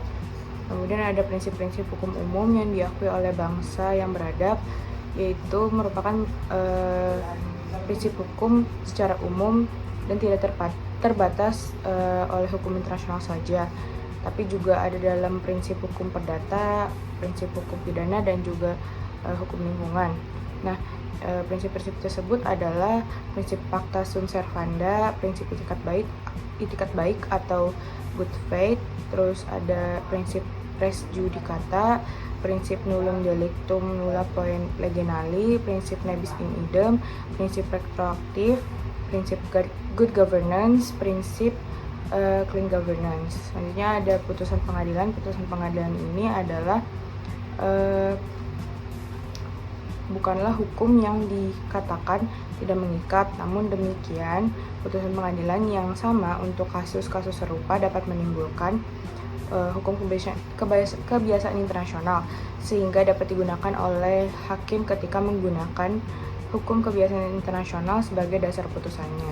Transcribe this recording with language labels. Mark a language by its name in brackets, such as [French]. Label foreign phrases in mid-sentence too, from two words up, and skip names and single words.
[Indonesian] Kemudian ada prinsip-prinsip hukum umum yang diakui oleh bangsa yang beradab, yaitu merupakan prinsip hukum secara umum dan tidak terbatas oleh hukum internasional saja, tapi juga ada dalam prinsip hukum perdata, prinsip hukum pidana, dan juga hukum lingkungan. Nah, prinsip-prinsip tersebut adalah prinsip [Latin] pacta sunt servanda, [Indonesian] prinsip itikat baik atau [English] good faith, [Indonesian] terus ada prinsip [Latin] res judicata, [Indonesian] prinsip [Latin] nullum delictum nulla poen leginali, [Indonesian] prinsip [Latin] nebis in idem, [Indonesian] prinsip retroaktif, prinsip [English] good governance, [Indonesian] prinsip [English] clean governance. [Indonesian] Selanjutnya ada putusan pengadilan. Putusan pengadilan ini adalah bukanlah hukum yang dikatakan tidak mengikat, namun demikian putusan pengadilan yang sama untuk kasus-kasus serupa dapat menimbulkan hukum kebiasaan internasional, sehingga dapat digunakan oleh hakim ketika menggunakan hukum kebiasaan internasional sebagai dasar putusannya.